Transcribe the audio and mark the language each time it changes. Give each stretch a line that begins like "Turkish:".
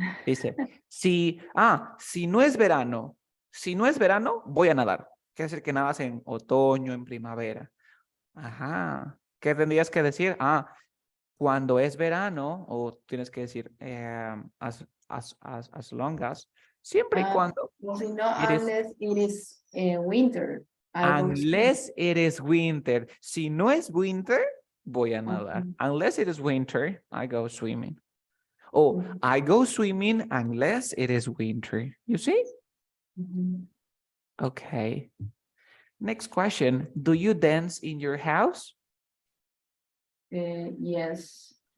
Spanish: Dice, si si no es verano, voy a nadar. Quiere decir que nadas en otoño, en primavera. Ajá. ¿Qué tendrías que decir? Cuando es verano, o tienes que decir as long as, siempre y cuando Si no,
English: it is, unless it is winter, I go swim. unless it is winter.
Spanish: Si no es winter, voy a nadar.
English: Okay. Unless it is winter, I go swimming. Oh, I go swimming unless it is winter. You see? Mhm. Okay. Next question. Do you dance in your house? Yes.